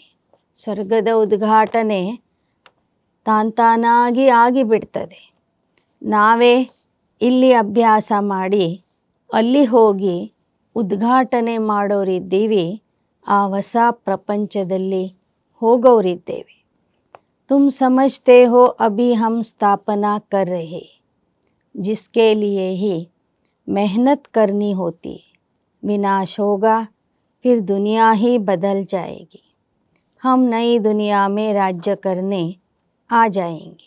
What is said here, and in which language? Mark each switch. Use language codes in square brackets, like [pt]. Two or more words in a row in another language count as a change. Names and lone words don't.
[kn] ಸ್ವರ್ಗದ ಉದ್ಘಾಟನೆ ತಾನಾಗಿ ಆಗಿಬಿಡ್ತದೆ. ನಾವೇ ಇಲ್ಲಿ ಅಭ್ಯಾಸ ಮಾಡಿ ಅಲ್ಲಿ ಹೋಗಿ ಉದ್ಘಾಟನೆ ಮಾಡೋರಿದ್ದೀವಿ, ಆ ಹೊಸ ಪ್ರಪಂಚದಲ್ಲಿ ಹೋಗೋರಿದ್ದೇವೆ. [hi] तुम समझते हो अभी हम स्थापना कर रहे, जिसके लिए ही मेहनत करनी होती है. विनाश होगा, फिर दुनिया ही बदल जाएगी. हम नई दुनिया में राज्य करने आ जाएंगे.